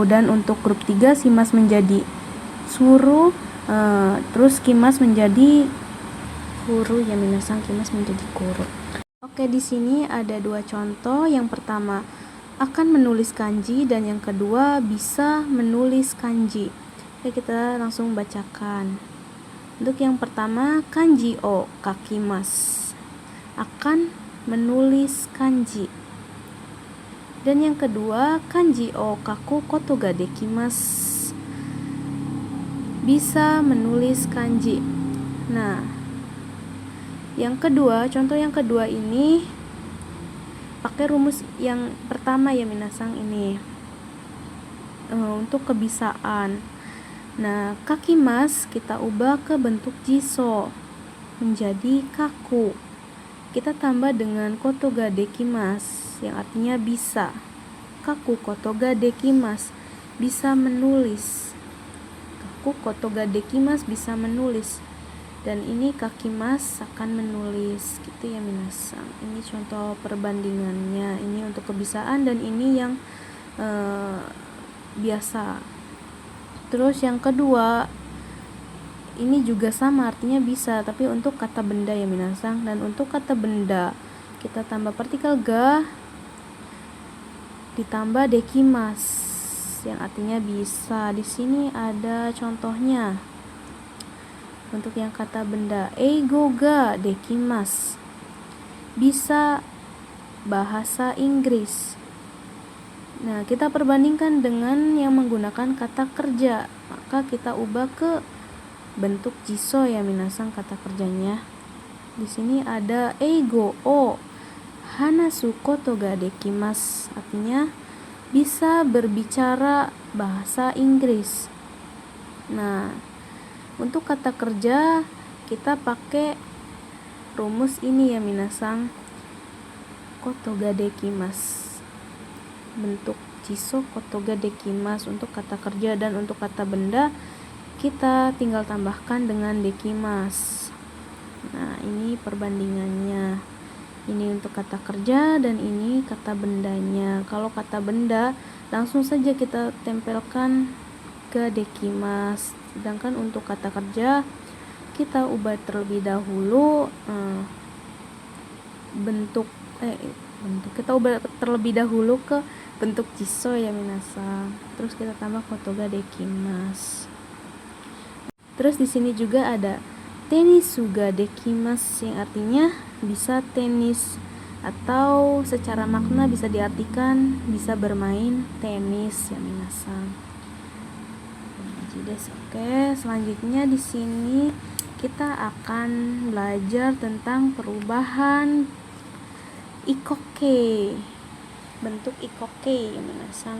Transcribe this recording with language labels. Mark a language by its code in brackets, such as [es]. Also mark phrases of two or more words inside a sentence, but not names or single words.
[id] Dan untuk grup 3 si mas menjadi suru, terus kimas menjadi kuru ya minasang, kimas menjadi kuru. Oke, di sini ada dua contoh. Yang pertama akan menulis kanji dan yang kedua bisa menulis kanji. Oke, kita langsung bacakan. Untuk yang pertama, [ja] 漢字を書きます, [id] akan menulis kanji. Dan yang kedua, [ja] 漢字を書くことができます, [id] bisa menulis kanji. Nah, yang kedua, contoh yang kedua ini pakai rumus yang pertama ya minasang ini untuk kebisaan. Nah, kakimas kita ubah ke bentuk jiso menjadi kaku. Kita tambah dengan [ja] ことができます [id] yang artinya bisa. [ja] 書くことができます, [id] bisa menulis. [ja] 書くことができます, [id] bisa menulis. Dan ini kakimas akan menulis gitu ya minasang. Ini contoh perbandingannya, ini untuk kebisaan dan ini yang biasa. Terus yang kedua ini juga sama artinya bisa, tapi untuk kata benda ya minasang. Dan untuk kata benda kita tambah partikel ga ditambah dekimas yang artinya bisa. Di sini ada contohnya. Untuk yang kata benda, [ja] 英語ができます, [id] bisa bahasa Inggris. Nah, kita perbandingkan dengan yang menggunakan kata kerja, maka kita ubah ke bentuk jiso ya minasang kata kerjanya. Di sini ada [ja] 英語を話すことができます, [id] artinya bisa berbicara bahasa Inggris. Nah, untuk kata kerja kita pakai rumus ini ya minasang, [ja] ことができます, [id] bentuk jiso [ja] ことができます [id] untuk kata kerja. Dan untuk kata benda kita tinggal tambahkan dengan dekimasu. Nah, ini perbandingannya. Ini untuk kata kerja dan ini kata bendanya. Kalau kata benda langsung saja kita tempelkan [ja] ができます. [id] Sedangkan untuk kata kerja kita ubah terlebih dahulu kita ubah terlebih dahulu ke bentuk jiso ya minasang. Terus kita tambah [ja] ことができます. [id] Terus di sini juga ada [ja] テニスができます [id] yang artinya bisa tenis, atau secara makna bisa diartikan bisa bermain tenis ya minasan. Oke, selanjutnya di sini kita akan belajar tentang perubahan ikoke, bentuk ikoke ya minasan.